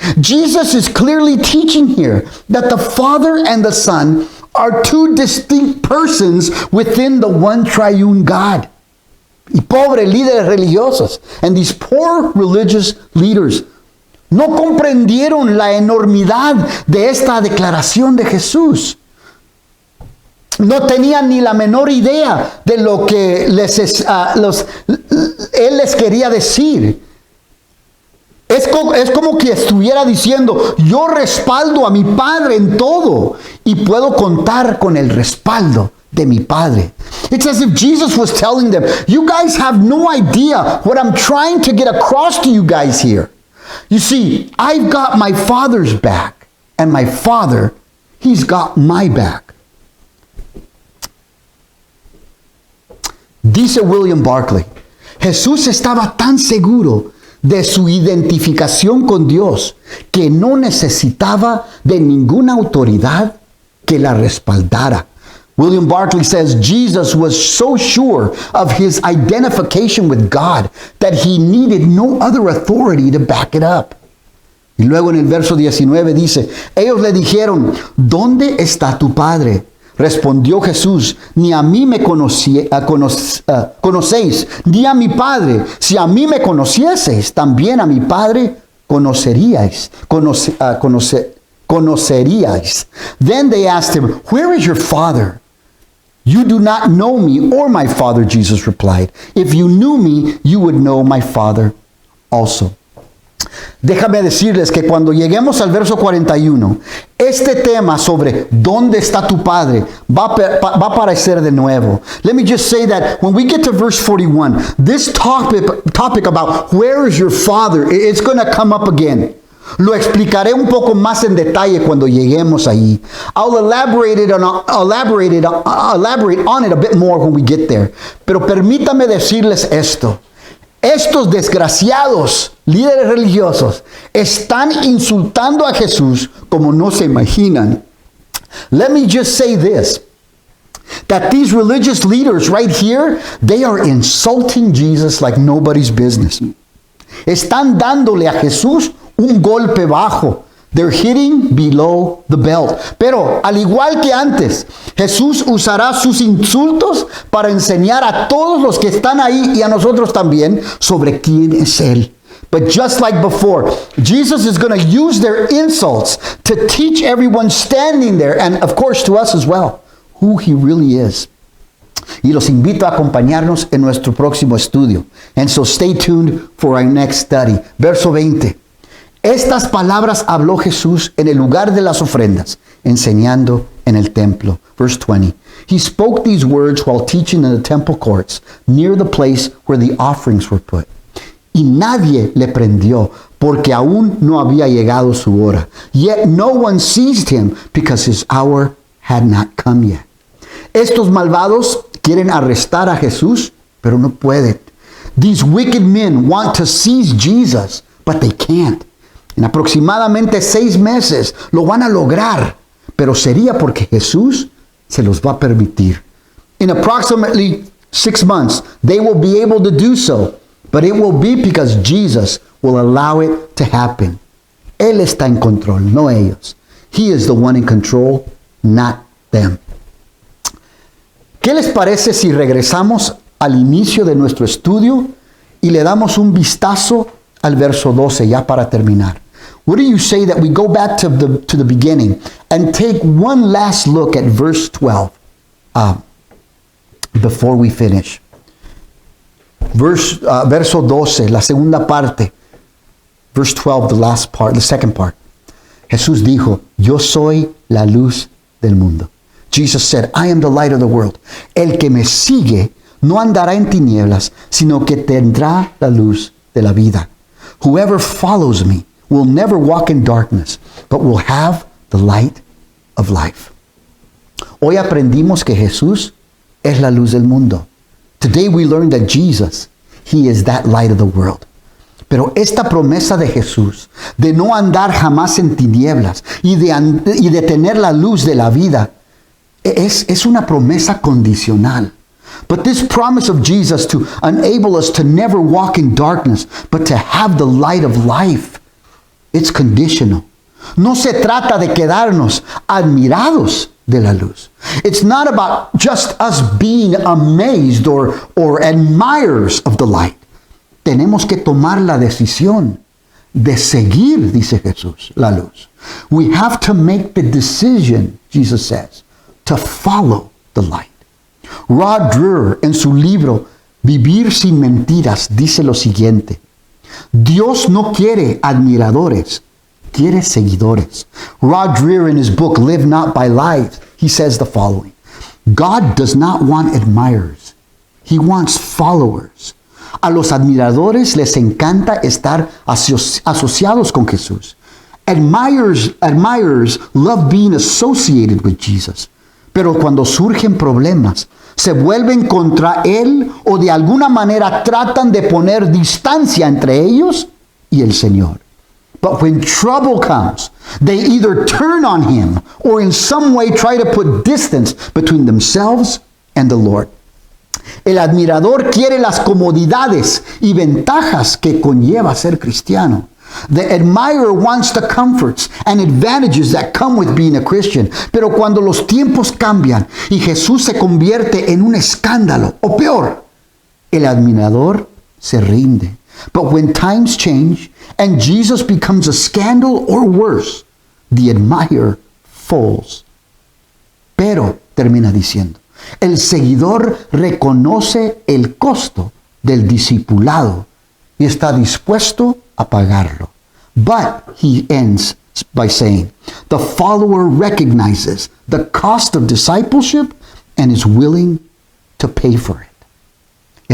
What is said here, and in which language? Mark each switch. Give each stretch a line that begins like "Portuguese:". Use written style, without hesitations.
English: Jesus is clearly teaching here that the Father and the Son are 2 distinct persons within the one triune God.
Spanish: Y pobres líderes religiosos,
English: and these poor religious leaders,
Spanish: No comprendieron la enormidad de esta declaración de Jesús. No tenían ni la menor idea de lo que Él les quería decir. Es como que estuviera diciendo, yo respaldo a mi Padre en todo y puedo contar con el respaldo de mi Padre.
English: It's as if Jesus was telling them, you guys have no idea what I'm trying to get across to you guys here. You see, I've got my Father's back, and my Father, He's got my back.
Spanish: Dice William Barclay, Jesús estaba tan seguro de su identificación con Dios que no necesitaba de ninguna autoridad que la respaldara.
English: William Barclay says Jesus was so sure of his identification with God that he needed no other authority to back it up.
Spanish: Y luego en el verso 19 dice, ellos le dijeron, ¿dónde está tu Padre? Respondió Jesús, ni a mí me conocéis, ni a mi Padre. Si a mí me conocieseis, también a mi Padre conoceríais.
English: Then they asked him, where is your Father? You do not know me or my Father, Jesus replied. If you knew me, you would know my Father also.
Spanish: Déjame decirles que cuando lleguemos al verso 41, este tema sobre ¿dónde está tu Padre? Va a aparecer de nuevo.
English: Let me just say that when we get to verse 41, this topic about where is your Father, it's going to come up again.
Spanish: Lo explicaré un poco más en detalle cuando lleguemos ahí.
English: I'll elaborate on it a bit more when we get there.
Spanish: Pero permítame decirles esto. Estos desgraciados líderes religiosos están insultando a Jesús como no se imaginan.
English: Let me just say this, that these religious leaders right here, they are insulting Jesus like nobody's business.
Spanish: Están dándole a Jesús un golpe bajo.
English: They're hitting below the belt.
Spanish: Pero, al igual que antes, Jesús usará sus insultos para enseñar a todos los que están ahí y a nosotros también sobre quién es Él.
English: But just like before, Jesus is going to use their insults to teach everyone standing there, and of course to us as well, who He really is.
Spanish: Y los invito a acompañarnos en nuestro próximo estudio.
English: And so stay tuned for our next study.
Spanish: Verso 20. Estas palabras habló Jesús en el lugar de las ofrendas, enseñando en el templo.
English: Verse 20. He spoke these words while teaching in the temple courts, near the place where the offerings were put.
Spanish: Y nadie le prendió, porque aún no había llegado su hora.
English: Yet no one seized him, because his hour had not come yet.
Spanish: Estos malvados quieren arrestar a Jesús, pero no pueden.
English: These wicked men want to seize Jesus, but they can't.
Spanish: En aproximadamente 6 meses lo van a lograr, pero sería porque Jesús se los va a permitir.
English: In approximately 6 months, they will be able to do so, but it will be because Jesus will allow it to happen.
Spanish: Él está en control, no ellos.
English: He is the one in control, not them.
Spanish: ¿Qué les parece si regresamos al inicio de nuestro estudio y le damos un vistazo al verso 12 ya para terminar?
English: What do you say that we go back to the beginning and take one last look at verse 12 before we finish?
Spanish: Verso 12, la segunda parte.
English: Verse 12, the last part, the second part.
Spanish: Jesús dijo, yo soy la luz del mundo.
English: Jesus said, I am the light of the world.
Spanish: El que me sigue no andará en tinieblas, sino que tendrá la luz de la vida.
English: Whoever follows me will never walk in darkness, but will have the light of life.
Spanish: Hoy aprendimos que Jesús es la luz del mundo.
English: Today we learned that Jesus, He is that light of the world.
Spanish: Pero esta promesa de Jesús, de no andar jamás en tinieblas y de tener la luz de la vida, es una promesa condicional.
English: But this promise of Jesus to enable us to never walk in darkness, but to have the light of life, it's conditional.
Spanish: No se trata de quedarnos admirados de la luz.
English: It's not about just us being amazed or admirers of the light.
Spanish: Tenemos que tomar la decisión de seguir, dice Jesús, la luz.
English: We have to make the decision, Jesus says, to follow the light.
Spanish: Rod Dreher, en su libro Vivir sin mentiras, dice lo siguiente: Dios no quiere admiradores, quiere seguidores.
English: Rod Dreher, in his book Live Not by Lies, he says the following: God does not want admirers, he wants followers.
Spanish: A los admiradores les encanta estar asociados con Jesús.
English: Admirers love being associated with Jesus.
Spanish: Pero cuando surgen problemas, se vuelven contra Él o de alguna manera tratan de poner distancia entre ellos y el Señor.
English: But when trouble comes, they either turn on Him or in some way try to put distance between themselves and the Lord.
Spanish: El admirador quiere las comodidades y ventajas que conlleva ser cristiano.
English: The admirer wants the comforts and advantages that come with being a Christian.
Spanish: Pero cuando los tiempos cambian y Jesús se convierte en un escándalo, o peor, el admirador se rinde.
English: But when times change and Jesus becomes a scandal or worse, the admirer falls.
Spanish: Pero, termina diciendo, el seguidor reconoce el costo del discipulado y está dispuesto a pagarlo.
English: But, he ends by saying, the follower recognizes the cost of discipleship and is willing to pay for it.